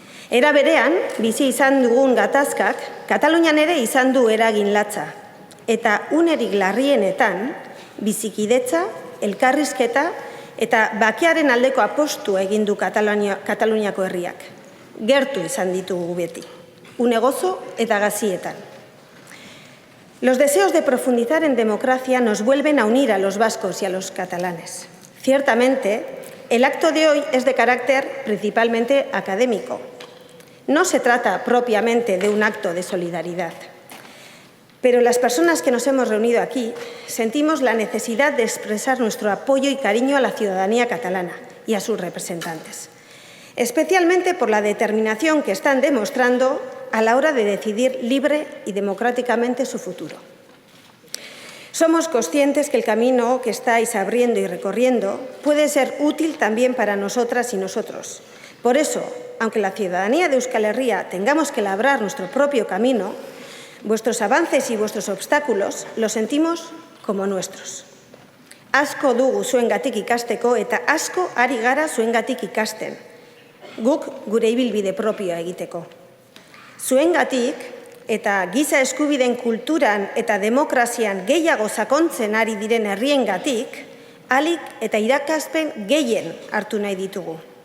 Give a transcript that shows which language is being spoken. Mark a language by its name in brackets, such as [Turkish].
[Basque] Era berean, bizi izan dugun gatazkak, Katalunian ere izan du eragin latza. Eta unerik larrienetan, bizikidetza, elkarrizketa eta bakearen aldeko apostu egin du Kataluniako herriak. Gertu izan ditugu beti, une gozo eta gazietan. [Spanish] Los deseos de profundizar en democracia nos vuelven a unir a los vascos y a los catalanes. Ciertamente, el acto de hoy es de carácter principalmente académico. No se trata propiamente de un acto de solidaridad. Pero las personas que nos hemos reunido aquí sentimos la necesidad de expresar nuestro apoyo y cariño a la ciudadanía catalana y a sus representantes, especialmente por la determinación que están demostrando a la hora de decidir libre y democráticamente su futuro. Somos conscientes que el camino que estáis abriendo y recorriendo puede ser útil también para nosotras y nosotros. Por eso, aunque la ciudadanía de Euskal Herria tengamos que labrar nuestro propio camino, vuestros avances y vuestros obstáculos los sentimos como nuestros. [Basque] Asko dugu zuengatik ikasteko eta asko ari gara zuengatik ikasten. Guk gure ibilbide propioa egiteko. Zuengatik eta giza eskubideen kulturan eta demokrazian gehiago sakontzen ari diren herriengatik, ahalik eta irakaspen gehien hartu nahi ditugu.